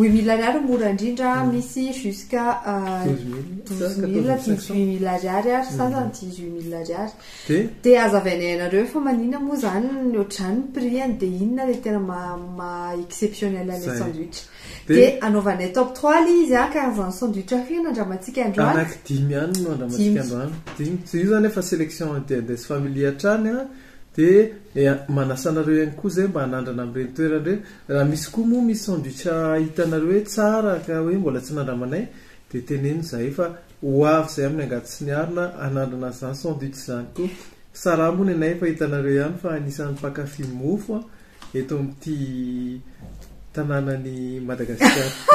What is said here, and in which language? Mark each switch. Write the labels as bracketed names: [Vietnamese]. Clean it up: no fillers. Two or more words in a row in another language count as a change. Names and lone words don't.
[Malagasy] 8 000 ariary mora indrindra misy jusqu'à 12 000 18 000 ariary ary sasany 18 000 ariary dia azavainay anareo fa manina moa zany ohatrany prix dia inona ilay tena exceptionnel ilay sandwich dia anaovanay top 3 li izy karazana sandwich fina andramantsika androany anaky 10 ihany no andramantsika androany io zany efa [French] sélection des famille [Malagasy] hatrany dia manasanareo ihany koa zay mba hanandrana amin'ireny toerana raha misy koa moa misy sandwich hitanareo hoe tsara ka hoe mbola tsy nandramanay dia teneno zay fa ho avy zay amin'ny angaty ny arina hanandrana zany sandwich zany koa sarambony anay fa hitanareo ihany fa anisan'ny mpakafy mofo eto amin'ity tanànany Madagasikara